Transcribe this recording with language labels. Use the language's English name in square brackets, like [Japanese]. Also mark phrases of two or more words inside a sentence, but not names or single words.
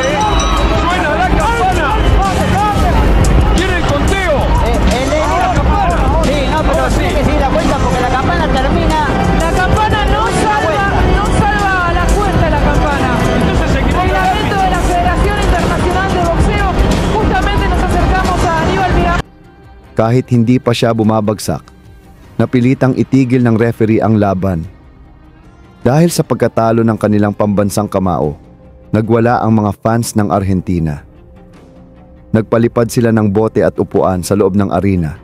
[Spanish] Suena la campana. Quiere el conteo. Sí, no, pero Ahora sí. tiene que seguir la cuenta porque la campana termina. La campana no salva a la cuenta la campana. Entonces se equivoca el Reglamento árbitro. de la Federación Internacional de Boxeo. Justamente nos acercamos a Aníbal Miranda. [Filipino] Kahit hindi pa siya bumabagsak, napilitang itigil ng referee ang laban. Dahil sa pagkatalo ng kanilang pambansang kamao, nagwala ang mga fans ng Argentina. Nagpalipad sila ng bote at upuan sa loob ng arena.